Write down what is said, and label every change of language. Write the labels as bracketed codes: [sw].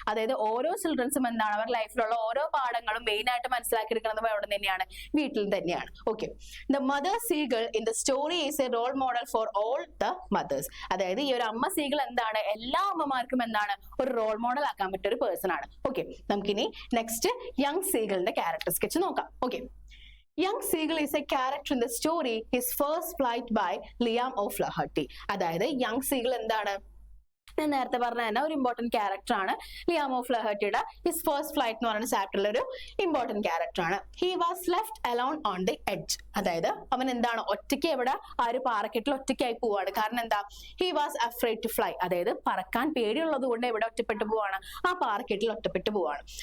[ml] അതായത് ഓരോ ചിൽഡ്രൻസും എന്താണ്, അവർ ലൈഫിലുള്ള ഓരോ പാഠങ്ങളും മെയിൻ ആയിട്ട് മനസ്സിലാക്കിയെടുക്കുന്നത് എവിടെ തന്നെയാണ്, വീട്ടിൽ തന്നെയാണ്. [en] Okay, the mother seagull in the story is a role model for all the mothers. [ml] അതായത് ഈ ഒരു അമ്മ സീഗിൾ എന്താണ്, എല്ലാ അമ്മമാർക്കും എന്താണ് ഒരു റോൾ മോഡൽ ആക്കാൻ പറ്റിയ ഒരു പേഴ്സൺ ആണ്. ഓക്കെ, നമുക്കിനി നെക്സ്റ്റ് യങ് സീഗിളിന്റെ ക്യാരക്ടർ സ്കെച്ച് നോക്കാം. Okay, [en] Young Seagull is a character in the story His First Flight by Liam O'Flaherty. [ml] അതായത് യങ് സീഗിൾ എന്താണ്, ഞാൻ നേരത്തെ പറഞ്ഞ തന്നെ ഒരു ഇമ്പോർട്ടന്റ് ക്യാരക്ടർ ആണ്. ലിയാം ഓഫ്ലഹർട്ടിയുടെ ഹിസ് ഫസ്റ്റ് ഫ്ലൈറ്റ് എന്ന് പറയുന്ന ചാപ്റ്ററിൽ ഒരു ഇമ്പോർട്ടന്റ് ക്യാരക്ടർ ആണ്. [en] He was left alone on the edge. [ml] അതായത് അവൻ എന്താണ്, ഒറ്റയ്ക്ക് എവിടെ ആ ഒരു പാറക്കെട്ടിൽ ഒറ്റയ്ക്കായി പോവാണ്. കാരണം എന്താ, [en] He was afraid to fly. [ml] അതായത് പറക്കാൻ പേടിയുള്ളത് കൊണ്ട് എവിടെ ഒറ്റപ്പെട്ടു പോവാണ്, ആ പാറക്കെട്ടിൽ ഒറ്റപ്പെട്ടു പോവാണ്.